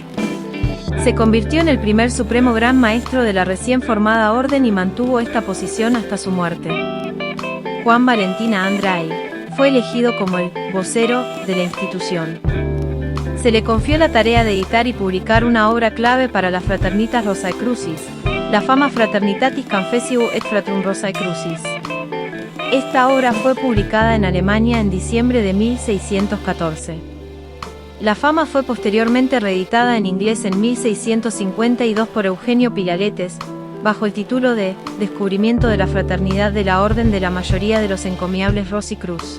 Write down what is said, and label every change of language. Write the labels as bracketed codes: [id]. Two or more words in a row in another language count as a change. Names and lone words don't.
[es] Se convirtió en el primer supremo gran maestro de la recién formada orden y mantuvo esta posición hasta su muerte. Juan Valentina Andrei, fue elegido como el vocero de la institución. Se le confió la tarea de editar y publicar una obra clave para las Fraternitas Rosae Crucis, la Fama Fraternitatis Confessio et Fratrum Rosae Crucis. Esta obra fue publicada en Alemania en diciembre de 1614. La Fama fue posteriormente reeditada en inglés en 1652 por Eugenio Pilaretes, bajo el título de Descubrimiento de la Fraternidad de la Orden de la Mayoría de los Encomiables Rosicrucis.